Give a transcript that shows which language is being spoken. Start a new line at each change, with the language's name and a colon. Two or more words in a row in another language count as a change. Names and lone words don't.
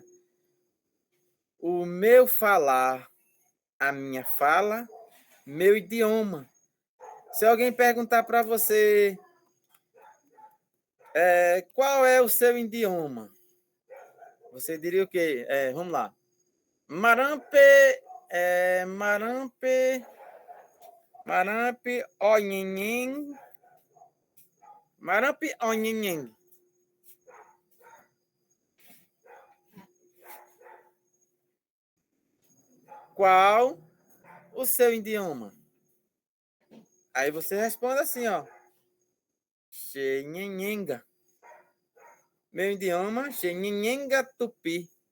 Portuguese: O meu falar, a minha fala, meu idioma. Se alguém perguntar para você qual é o seu idioma, você diria o quê? Vamos lá.
Tupí: Marampe, Marampe, onhenhen, Marampe, onhenhen.
Portuguese: Qual o seu idioma? Aí você responde assim, ó.
Tupí: Xenhenhenga.
Portuguese: Meu idioma,
Tupí: Xenhenhenga Tupi.